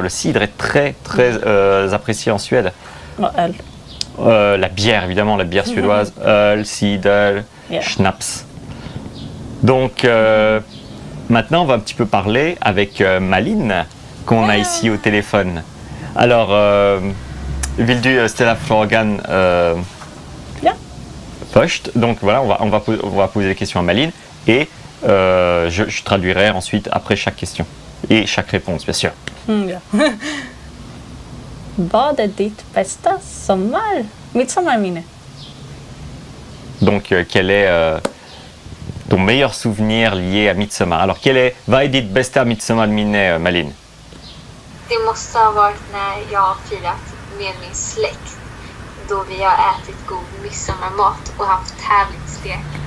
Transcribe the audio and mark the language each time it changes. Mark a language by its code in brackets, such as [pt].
[fr] Le cidre est très apprécié en Suède. [sv] Och öl. [fr] La bière, évidemment, la bière suédoise, öl, cider, [en] Yeah. [fr] schnapps. Donc, maintenant, on va un petit peu parler avec Malin, qu'on a ici au téléphone. [sv] Alors, vill du ställa frågan Ja. först? [fr] Donc voilà, on va poser des questions à Malin et je traduirai ensuite après chaque question et chaque réponse, bien sûr. [sv] Ja. Vad är ditt bästa midsommarminne? [fr] Donc, quel est ton meilleur souvenir lié à Midsommar? [sv] Alors, vad är ditt bästa midsommarminne, Malin? Det måste ha varit när jag har firat med min släkt. Då vi har ätit god midsommarmat och haft tävlingslek.